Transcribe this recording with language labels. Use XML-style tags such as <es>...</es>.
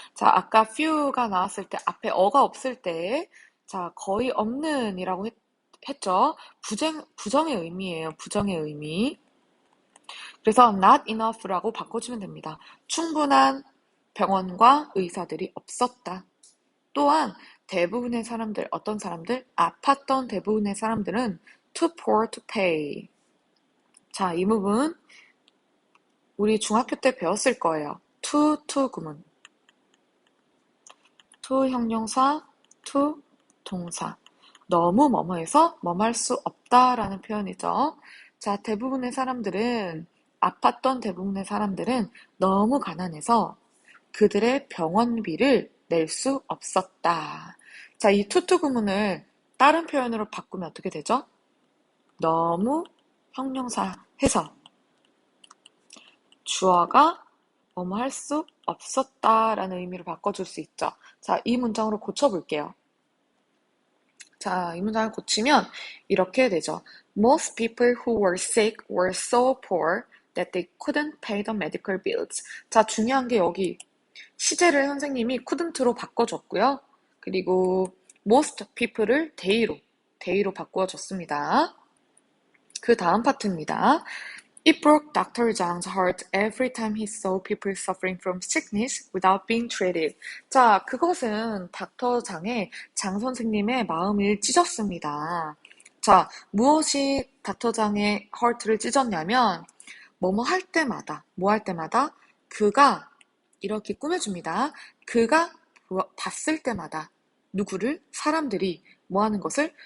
<ko>자, 아까 few가 나왔을 때 앞에 어가 없을 때, 자, 거의 없는이라고 했죠. 부정의 의미예요. 부정의 의미. 그래서</ko> <en>not enough</en> <ko>라고 바꿔주면 됩니다. 충분한 병원과 의사들이 없었다. 또한 대부분의 사람들, 어떤 사람들? 아팠던 대부분의 사람들은</ko> <en>too poor to pay.</en> <ko>자, 이 부분 우리 중학교 때 배웠을 거예요. to 구문. to 형용사, to 동사. 너무 뭐뭐해서 뭐할 수 없다라는 표현이죠. 자, 아팠던 대부분의 사람들은 너무 가난해서 그들의 병원비를 낼 수 없었다. 자, 이 to 구문을 다른 표현으로 바꾸면 어떻게 되죠? 너무 형용사 해서 주어가 뭐뭐 할 수 없었다라는 의미로 바꿔줄 수 있죠. 자, 이 문장으로 고쳐볼게요. 자, 이 문장을 고치면 이렇게 되죠.</ko> <en>Most people who were sick were so poor that they couldn't pay the medical bills.</en> <ko>자, 중요한 게 여기 시제를 선생님이 couldn't로 바꿔줬고요. 그리고 most people을 they로 바꾸어줬습니다. 그 다음 파트입니다.</ko> <en>It broke Dr. Zhang's heart every time he saw people suffering from sickness without being treated.</en> <ko>자, 그것은 닥터 장 선생님의 마음을 찢었습니다. 자, 무엇이 닥터 장의 heart를 찢었냐면 뭐뭐 할 때마다 그가 이렇게 꾸며줍니다. 그가 봤을 때마다 누구를? 사람들이 뭐 하는 것을?</ko>